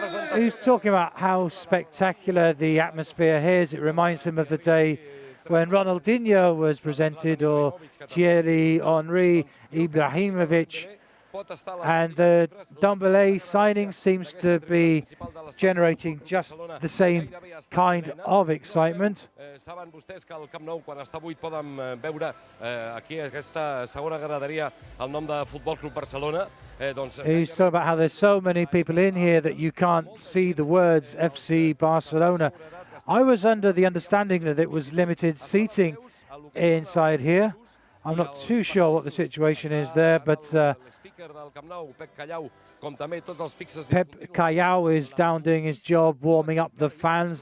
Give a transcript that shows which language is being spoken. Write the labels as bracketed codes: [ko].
[en] who's talking about how spectacular the atmosphere here is. It reminds him of the day when Ronaldinho was presented, or Thierry Henry, Ibrahimovic, and the Dembélé signing seems to be generating just the same kind of excitement. [ca] Saben vostès que al Camp Nou, quan està buit, poden veure aquí aquesta segona graderia el nom de Futbol Club Barcelona. [en] He's talking about how there's so many people in here that you can't see the words FC Barcelona. I was under the understanding that it was limited seating inside here. I'm not too sure what the situation is there, but Pep Callao is down doing his job, warming up the fans.